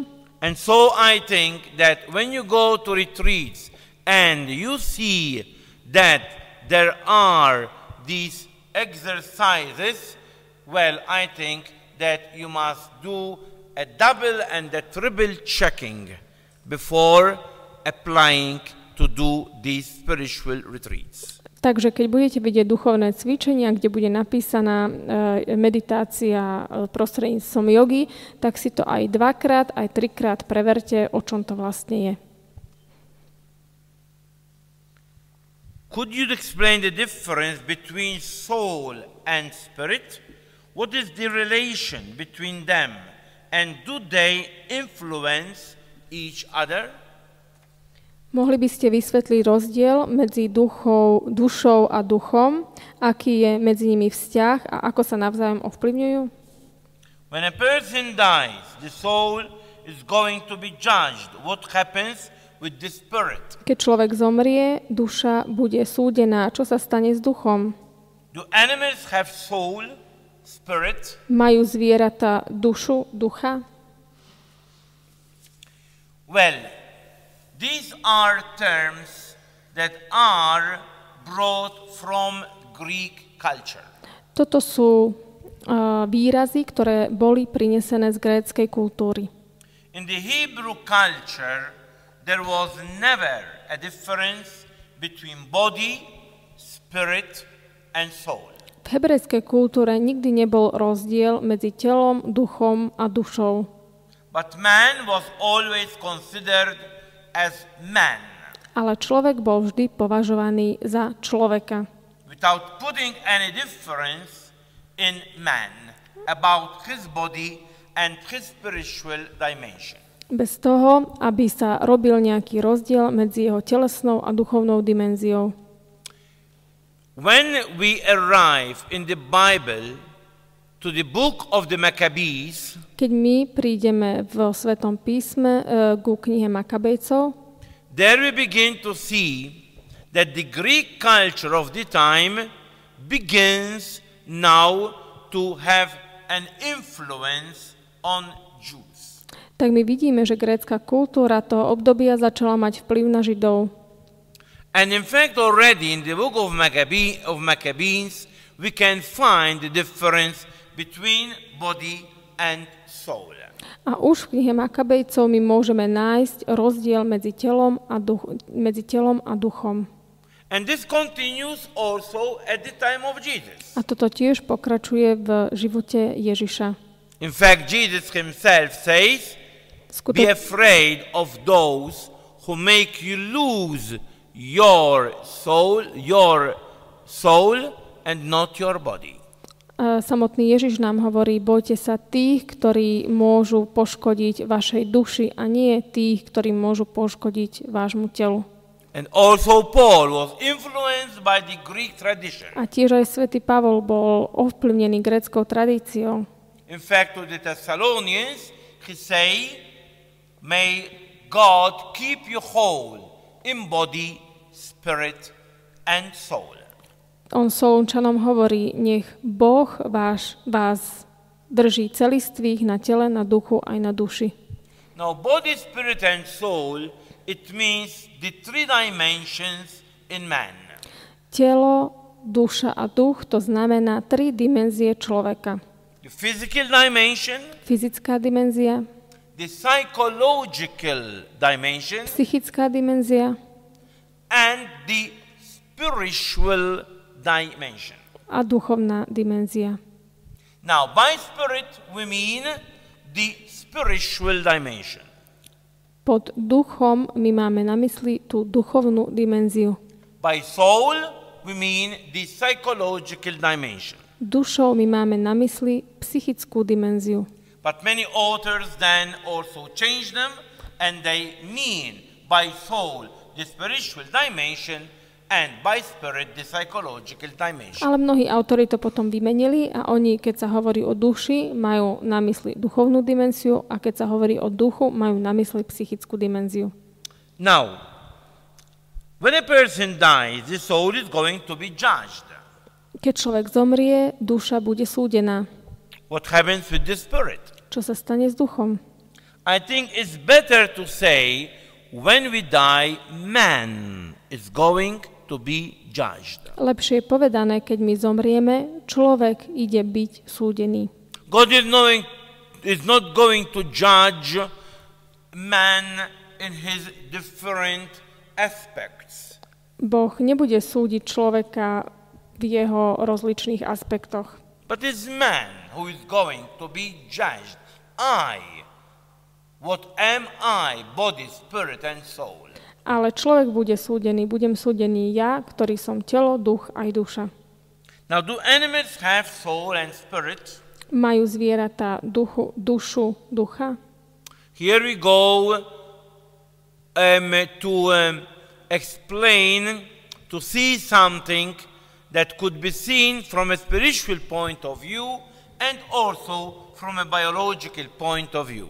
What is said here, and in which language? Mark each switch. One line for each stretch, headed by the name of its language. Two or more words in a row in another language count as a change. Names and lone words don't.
English: and so I think that when you go to retreats and you see that there are these exercises, well, I think that you must do a double and a triple checking before applying to do these spiritual retreats.
Slovak: Takže keď budete vidieť duchovné cvičenia, kde bude napísaná meditácia prostredníctvom jogy, tak si to aj dvakrát, aj trikrát preverte, o čom to vlastne je.
English: Could you explain the difference between soul and spirit? What is the relation between them? And do they influence each other?
Slovak: Mohli by ste vysvetliť rozdiel medzi dušou a duchom, aký je medzi nimi vzťah a ako sa navzájom ovplyvňujú?
English: When a person dies, the soul is going to be judged. What happens with the spirit?
Slovak: Keď človek zomrie, duša bude súdená. Čo sa stane s duchom?
English: Do animals have soul, spirit?
Slovak: Majú zvieratá dušu, ducha?
English: Well, these are terms that are brought from Greek culture.
Slovak: Toto sú výrazy, ktoré boli prinesené z gréckej kultúry.
English: In the Hebrew culture, there was never a difference between body, spirit, and soul.
Slovak: V hebrejskej kultúre nikdy nebol rozdiel medzi telom, duchom a dušou.
English: But man was always considered as man.
Slovak: Ale človek bol vždy považovaný za človeka.
English: Without putting any difference in man about his body and his spiritual dimension.
Slovak: Bez toho, aby sa robil nejaký rozdiel medzi jeho telesnou a duchovnou dimenziou.
English: When we arrive in the Bible to the book of the Maccabees,
Slovak: keď my prídeme v Svetom písme ku knihe Makabejcov,
English: there we begin to see that the Greek culture of the time begins now to have an influence on Jews.
Slovak: Tak my vidíme, že grécka kultúra toho obdobia začala mať vplyv na Židov.
English: And in fact, already in the book of Maccabees, we can find the difference between body and soul.
Slovak: A už v knihe Makabejcov my môžeme nájsť rozdiel medzi telom a duchom.
English: And this continues also at the time of Jesus.
Slovak: A toto tiež pokračuje v živote Ježiša.
English: In fact, Jesus himself says, be afraid of those who make you lose your soul and not your body.
Slovak: Samotný Ježiš nám hovorí, bojte sa tých, ktorí môžu poškodiť vašej duši a nie tých, ktorí môžu poškodiť vášmu telu.
English: And also Paul was influenced by the Greek tradition.
Slovak: A tiež aj svätý Pavol bol ovplyvnený gréckou tradíciou.
English: In fact, to the Thessalonians, he say, may God keep you whole in body, spirit and soul.
Slovak: On Solunčanom hovorí, nech Boh vás drží celistvých na tele, na duchu aj na duši.
English: Now, body, spirit and soul, it means the three dimensions in man.
Slovak: Telo, duša a duch, to znamená 3 dimenzie človeka.
English: The physical dimension,
Slovak: fyzická dimenzia,
English: the psychological dimension,
Slovak: psychická dimenzia
English: and the spiritual dimension.
Slovak: A duchovná dimenzia.
English: Now, by spirit we mean the spiritual dimension.
Slovak: Pod duchom my máme na mysli tú duchovnú dimenziu.
English: By soul we mean the psychological dimension.
Slovak: Dušou my máme na mysli psychickú dimenziu.
English: But many authors then also change them and they mean by soul the spiritual dimension and by spirit the psychological dimension.
Slovak: Ale mnohí autori to potom vymenili a oni, keď sa hovorí o duši, majú na mysli duchovnú dimenziu a keď sa hovorí o duchu, majú na mysli psychickú dimenziu.
English: Now, when a person dies, the soul is going to be judged.
Slovak: Keď človek zomrie, duša bude súdená. What happens with the spirit? Čo sa stane s duchom?
English: I think it's better to say when we die, man is going to be judged.
Slovak: Lepšie je povedané, keď my zomrieme, človek ide byť súdený.
English: God is not going to judge man in his different aspects.
Slovak: Boh nebude súdiť človeka v jeho rozličných aspektoch.
English: But it's man who is going to be judged. What am I, body, spirit and soul?
Slovak: Ale človek bude súdený, budem súdený ja, ktorý som telo, duch aj duša.
English: Now, do animals have soul and spirit?
Slovak: Majú zvieratá dušu, ducha?
English: Here we go to explain, to see something that could be seen from a spiritual point of view and also from a biological point of view.